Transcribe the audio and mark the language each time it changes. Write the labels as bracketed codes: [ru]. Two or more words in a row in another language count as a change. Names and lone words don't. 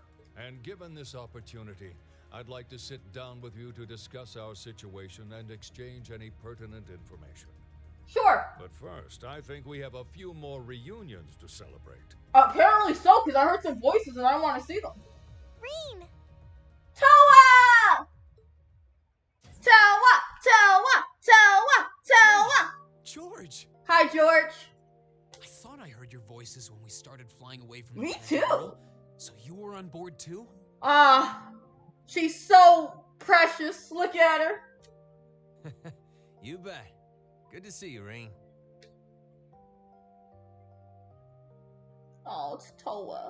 [en] And given this opportunity, I'd like to sit down with you to discuss our situation and exchange any pertinent information. Sure. But first, I think we have a few more reunions to celebrate. Apparently so, because I heard some voices and I want to see them. Reen! Toa! Toa! Toa! Toa! Toa! George! Hi, George. I thought I heard your voices when we started flying away from Me the too. Girl. So you were on board too? She's so precious. Look at her. You bet. Good to see you, Reen. Oh, it's Toa.